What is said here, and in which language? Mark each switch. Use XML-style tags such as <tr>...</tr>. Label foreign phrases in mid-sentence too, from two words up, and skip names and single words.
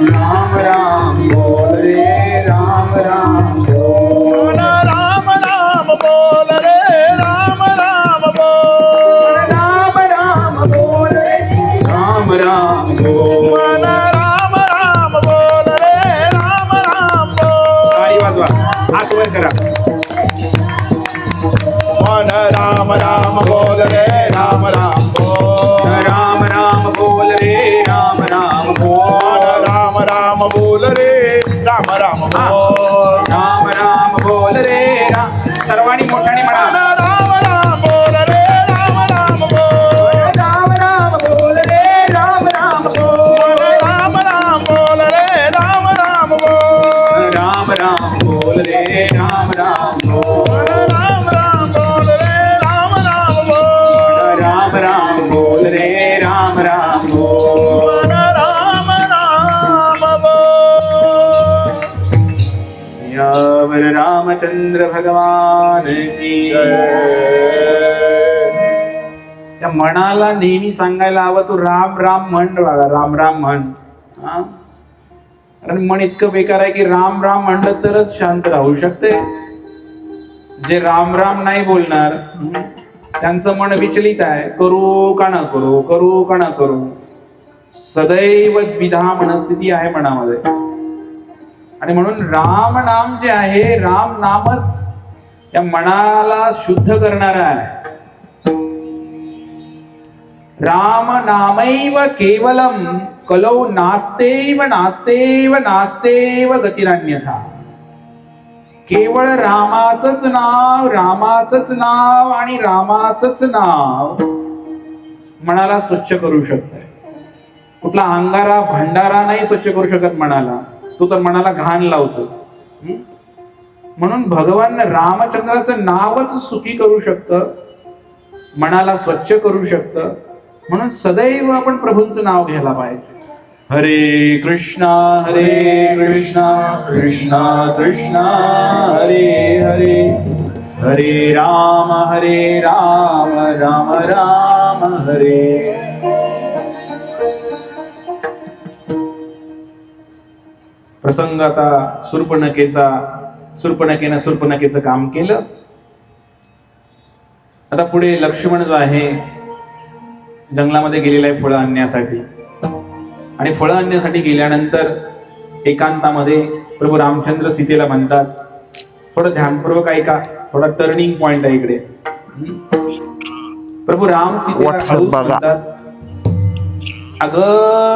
<mr>राम राम बोल रे राम राम बोल मन राम राम बोल रे राम राम बोल राम राम बोल रे राम राम बोल मन राम राम बोल रे राम राम बोल टाळी वाजवा हात वर करा मन राम राम बोल रे राम राम बोल राम राम बोल रे राम राम बोल मन राम राम बोल रे राम राम बोल राम राम बोल रे राम सर्वांनी मोठ्याने म्हणा राम राम बोल रे राम राम बोल राम राम बोल रे राम राम बोल राम राम बोल रे राम राम बोल राम राम बोल रे राम राम बोल राम राम बोल रे राम राम बोल राम राम बोल रे राम राम बोल राम राम बोल</mr> <hi>सियावर रामचंद्र भगवान की</hi> <mr>त्या मनाला नेहमी सांगायला हवं तू राम राम म्हण बाळा राम राम म्हण हा? कारण मन इतकं बेकार आहे की राम राम म्हणलं तरच शांत राहू शकते जे राम राम नाही बोलणार त्यांचं मन विचलित आहे करू का न करू करू का न करू सदैव द्विधा मनस्थिती आहे मनामध्ये आणि म्हणून राम नाम जे आहे राम नामच या मनाला शुद्ध करणारा आहे</mr> <sa>राम नामैव केवलम कलौ नास्तेव नास्तेव नास्तेव गतिरान्यथा</sa> <mr>केवळ रामाचंच नाव आणि रामाचंच नाव मनाला स्वच्छ करू शकतंय कुठला अंगारा भंडारा नाही स्वच्छ करू शकत मनाला तो तर मनाला घाण लावतो म्हणून भगवान रामचंद्राचं नावच सुखी करू शकतं मनाला स्वच्छ करू शकतं म्हणून सदैव आपण प्रभूंचं नाव घ्यायला पाहिजे</mr> <sa>हरे कृष्णा कृष्णा कृष्णा हरे हरे हरे राम राम राम हरे</sa> <mr>प्रसंग आता सुर्पणखेचं काम केलं आता पुढे लक्ष्मण जो आहे जंगलामध्ये गेलेला आहे फळं आणण्यासाठी आणि फळं आणण्यासाठी गेल्यानंतर एकांतामध्ये प्रभू रामचंद्र सीतेला म्हणतात थोडं ध्यानपूर्वक ऐका थोडा</mr> <en>turning point</en> <mr>आहे इकडे प्रभू राम सीतेला हळूच म्हणतात अगं</mr>